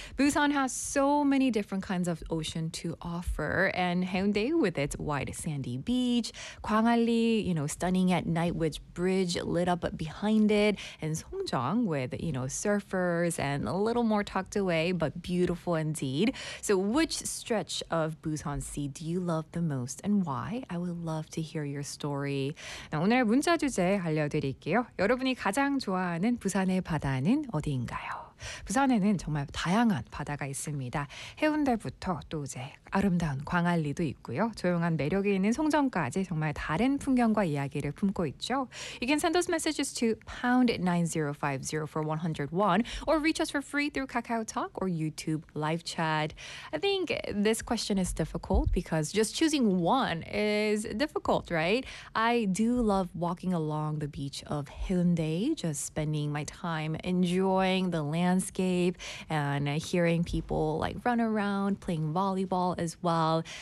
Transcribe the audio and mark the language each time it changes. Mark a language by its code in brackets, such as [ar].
[en] Busan has so many different kinds of ocean to offer, and Haeundae with its wide sandy beach, Gwangalli, you know, stunning at night with bridge lit up behind it, and Songjeong with, you know, surfers and a little more tucked away, but beautiful indeed. So which stretch of Busan Sea do you love the most and why? I would love to hear your story. [ko] 오늘 문자 주제 알려드릴게요. 여러분이 가장 좋아하는 부산의 바다는 어디인가요? 부산에는 정말 다양한 바다가 있습니다. 해운대부터 또 이제 아름다운 광안리도 있고요. 조용한 매력이 있는 송정까지 정말 다른 풍경과 이야기를 품고 있죠. [en] You can send those messages to #9050 for 101 or reach us for free through KakaoTalk or YouTube live chat. I think this question is difficult because just choosing one is difficult, right? I do love walking along the beach of Haeundae, just spending my time enjoying the landscape and hearing people like run around playing volleyball as well.